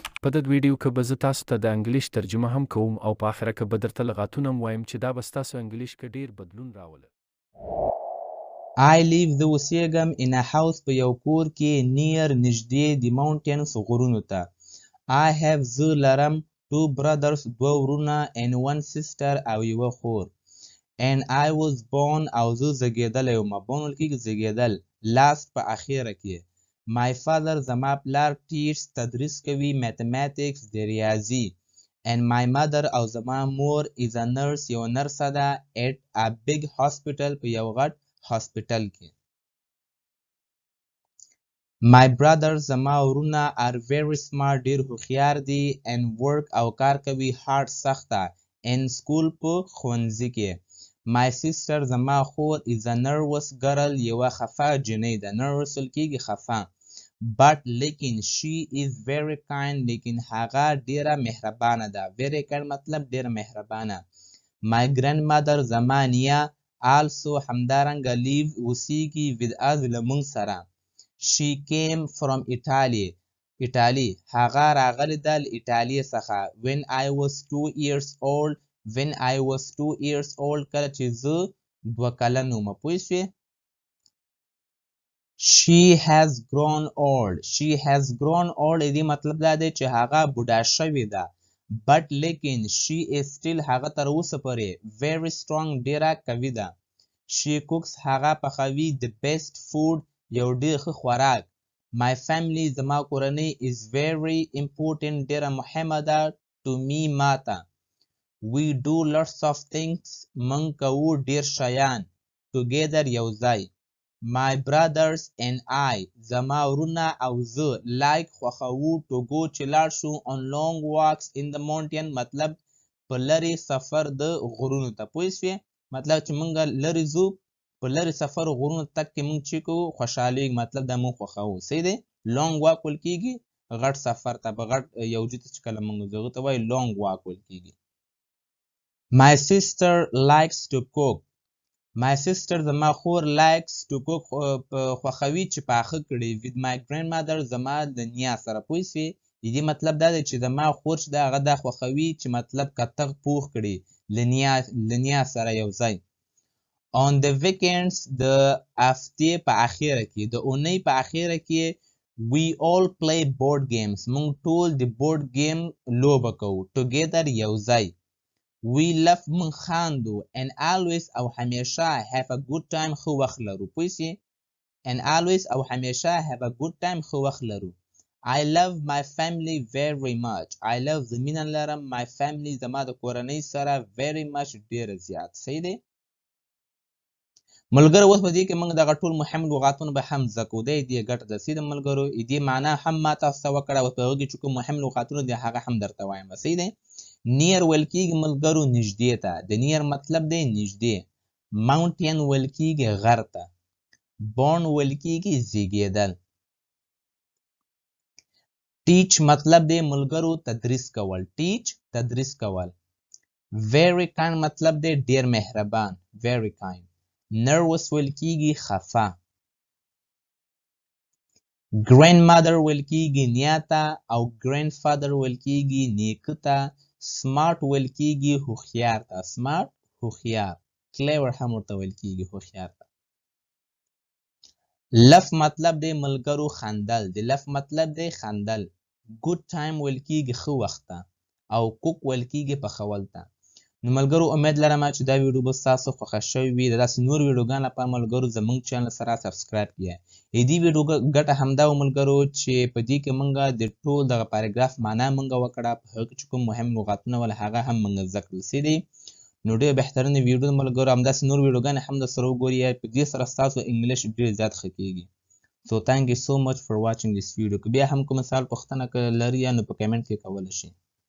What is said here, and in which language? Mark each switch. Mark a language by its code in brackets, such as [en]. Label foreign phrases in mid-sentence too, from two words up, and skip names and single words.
[ps] په دې ویډیو کې به زه تاسو ته د انګلیش ترجمه هم کوم او په آخره کې به درته لغاتونه هم وایم چې دا به ستاسو انګلیش کې ډیر بدلون راوله. [en] I live the [ps] اوسېږم [en] in a house [ps] په یو کور کې near نږدې [en] the mountains [ps] غرونو ته. [en] I have [ps] زه لرم [en] 2 brothers [ps] دوه ورونه [en] and 1 sister [ps] او یوه خور. [en] And I was born [ps] او زه زیږېدلی وم. born ویل کېږي زیږېدل. last په اخره کې. [en] My father [ps] زما پلار teaches تدریس کوي mathematics د ریاضي. [en] And my mother [ps] او زما مور [en] is a nurse [ps] یو نرسه ده [en] at a big hospital [ps] په یو غټ هاسپټل کې. [en] My brothers [ps] زما ورونه [en] are very smart [ps] ډیر هوښیار دي [en] and work [ps] او کار کوي hard سخته [en] in school [ps] په ښوونځي کې. [en] My sister [ps] زما خور [en] is a nervous girl [ps] یوه خفه جنۍ ده. nervous ویل کېږي خفه. but لیکن [en] she is very kind [ps] لیکن هغه ډیره مهربانه ده. very kind مطلب ډیره مهربانه. [en] My grandmother [ps] زما نیا also همدارنګه live اوسیږي [en] with us [ps] له موږ سره. [en] she came from Italy [ps] هغه راغلی ده له ایټالیې څخه. [en] when I was 2 years old [ps] کله چې زه 2 کلن وم. پوه شوې. [en] she has grown old [ps] دې مطلب دا دی چې هغه بوډا شوې ده. but لیکن [en] she is still [ps] هغه تر اوسه پورې [en] very strong [ps] ډیره قوي ده. [en] she cooks [ps] هغه پخوي [en] the best food [ps] یو ډیر ښه خوراک. [en] my family [ps] زما کورنۍ [en] is very important [ps] ډیره مهمه ده [en] to me ماته. we do lots of things [ps] موږ کوو ډیر شیان [en] together [ps] یو ځای. [en] my brothers and I [ps] زما ورونه او زه like خوښوو [en] to go [ps] چې لاړ شو [en] on long walks in the mountain [ps] مطلب په لرې سفر د غرونو ته. پوه شوې. مطلب چې موږ لرې ځو په لرې سفر غرونو تک کې موږ چې کوو خوشحالېږو مطلب دا موږ خوښوو. صحیح دی. [en] long walk [ps] ویل کېږي غټ سفر ته په غټ یو ځای ته چې کله موږ ځو هغه ته وایي [en] long walk [ps] ویل کېږي. [en] my sister likes to cook my sister [ps] زما خور [en] likes to cook [ps] خوښوي چې پاخه کړي [en] with my grandmother [ps] زما د نیا سره. پوه شوې. دې مطلب دا دی چې زما خور چې ده هغه دا خوښوي چې مطلب کتغ پوخ کړي له نیا سره یو ځای. [en] on the weekends [ps] د هفتې په اخره کې د اونۍ په اخره کې [en] we all play board games [ps] موږ ټول د [en] board game [ps] لوبه کوو together یو ځای. [en] we laugh [ps] موږ خاندو [en] and always [ps] او همیشه [en] have a good time [ps] ښه وخت لرو. پوه شئ. [en] and always [ps] او همیشه [en] have a good time [ps] ښه وخت لرو. [en] I love my family very much I love [ps] زه مینه لرم [en] my family [ps] زما د کورنۍ سره [en] very much [ps] ډیره زیات. صحیح دی. ملګرو اوس په دې کې موږ دغه ټول مهم لغاتونه به هم زده کوو. دی دې ګټه ده. صحیح ده ملګرو. دې معنا هم ما تاسو ته وکړه. اوس په هغه کې چې کوم مهم لغاتونه دي هغه هم درته وایم. صحیح دی. near ویل کېږي ملګرو نږدې ته. د near مطلب دی نږدې. mountain ویل کېږي غر ته. born ویل کېږي زیږېدل. teach مطلب دی ملګرو تدریس کول. teach تدریس کول. [en] very kind [ps] مطلب دی ډیر مهربان. [en] very kind. [ps] nervous ویل کېږي خفه. grandmother ویل کېږي نیا ته او grandfather ویل کېږي نیکه ته. smart ویل کېږي هوښیار ته. smart هوښیار. clever هم ورته ویل کېږي هوښیار ته. laugh مطلب دی ملګرو خندل. د laugh مطلب دی خندل. [en] good time [ps] ویل کېږي ښه وخت ته او cook ویل کېږي پخول ته. نو ملګرو امید لرم چې دا ویډیو به ستاسو خوښه شوې وي. د داسې نور ویډیوګانو لپاره ملګرو زموږ چینل سره سبسکرایب کړئ. دې ویډیو ګټه همدا و ملګرو چې په دې کې موږ د ټول دغه پاراګراف معنا موږ وکړه. په هغه کې چې کوم مهم لغاتونه ول هغه هم موږ زده کړل. صحیح دی. نو ډېر بهترینه ویډیو ملګرو همداسې نور ویډیوګانې هم درسره وګورئ. په دې سره ستاسو انګلیش ډېر زیات ښه کېږي. [en] So thank you so much for watching this video. [ps] که بیا هم کوم سوال پوښتنه لرئ نو په کمنټ کې کولی شئ.